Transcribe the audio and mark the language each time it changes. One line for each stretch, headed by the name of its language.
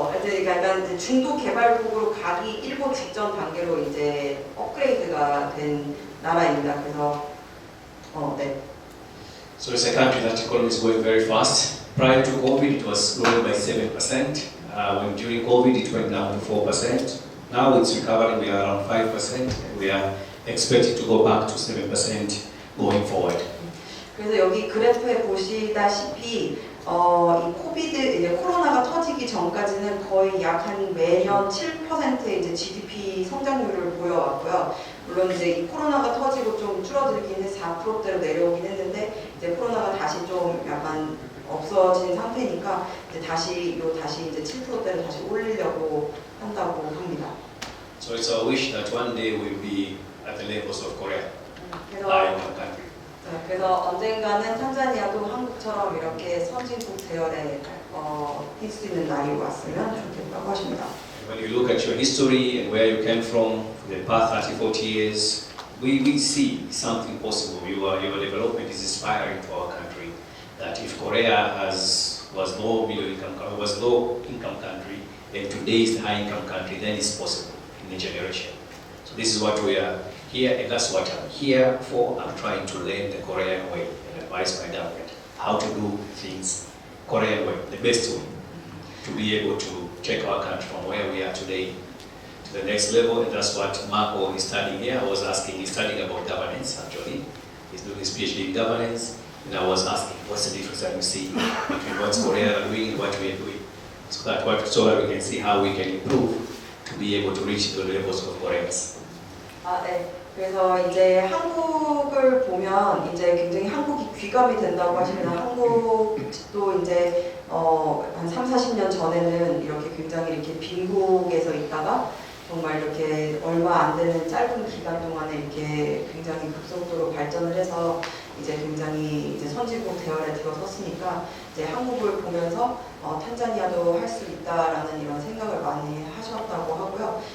Korean: 이제 약간 이제 중도 개발국으로 가기 일보 직전 단계로 이제 업그레이드가 된 나라입니다. 그래서 네.
English: So it's a country that economy is going very fast. Prior to COVID, it was growing by 7%. When during COVID, it went down to 4%. Now it's recovering, we are around 5%. And we are expected to go back to 7% going forward.
Korean: 그래서 여기 그래프에 보시다시피 이 이제 코로나가 터지기 전까지는 거의 약 한 매년 7%의 이제 GDP 성장률을 보여왔고요. 물론 이제 이 코로나가 터지고 좀 줄어들긴 해서 4%대로 내려오긴 했는데 이제 코로나가 다시 좀 약간 없어진 상태니까 이제 다시 이제 7%대로 다시 올리려고 한다고 합니다.
English: So it's our wish that one day we'll be at the levels of Korea,
Korean: 그래서
English: our country.
Korean: 그래서 언젠가는 탄자니아도 한국처럼 이렇게 선진국 대열에 뛸 수 있는 날이 왔으면 좋겠다고 하십니다.
English: When you look at your history and where you came from, the past 30, 40 years, we see something possible. Your development is inspiring to our country. That if Korea was low income country, and today is the high income country, then it's possible in a generation. So this is what we are here, and that's what I'm here for. I'm trying to learn the Korean way and advise my government how to do things Korean way, the best way, to be able to take our country from where we are today to the next level. And that's what Marco is studying here. I was asking, he's studying about governance actually. He's doing his PhD in governance. And I was asking, what's the difference that you see between what Korea are doing and what we are doing? So that we can see how we can improve to be able to reach the levels of Koreans.
Korean: 네. 그래서 이제 한국을 보면 이제 굉장히 한국이 귀감이 된다고 하십니다. 한국도 이제 한 3, 40년 전에는 이렇게 굉장히 이렇게 빈국에서 있다가 정말 이렇게 얼마 안 되는 짧은 기간 동안에 이렇게 굉장히 급속도로 발전을 해서 이제 굉장히 이제 선진국 대열에 들어섰으니까 이제 한국을 보면서 탄자니아도 할 수 있다라는 이런 생각을 많이 하셨다고 하고요.